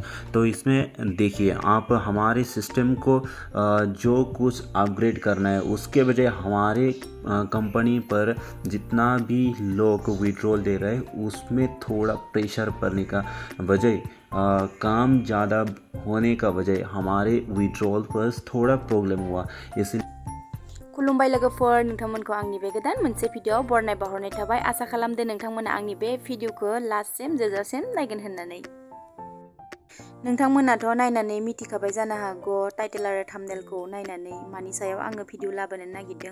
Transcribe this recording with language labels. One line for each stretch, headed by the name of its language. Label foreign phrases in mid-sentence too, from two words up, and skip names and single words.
Hindi: तो इसमें देखिए, आप हमारे सिस्टम को जो कुछ अपग्रेड करना है उसके बजाय हमारे कंपनी पर जितना भी लोग विड्रॉल दे रहे हैं उसमें थोड़ा प्रेशर पड़ने का बजाय काम ज़्यादा होने का बजाय हमारे विड्रॉल पर थोड़ा प्रॉब्लम हुआ। इसलिए
Bodo: खुलुमबाय लोगोफोर, नोंथांमोनखौ आंनि बे गोदान मोनसे भिडिअ बरनाय बावहरनाय थाबाय। आसा खालामदो नोंथांमोना आंनि बे भिडिअखौ लास्टसिम जोबजासिम नायगोन होननानै। नोंथांमोनाथ' नायनानै मिथिखाबाय जानो हागौ टाइटेल आरो थाम्बनेलखौ नायनानै मानि सायाव आङो भिडिअ लाबोनो नागिरदों।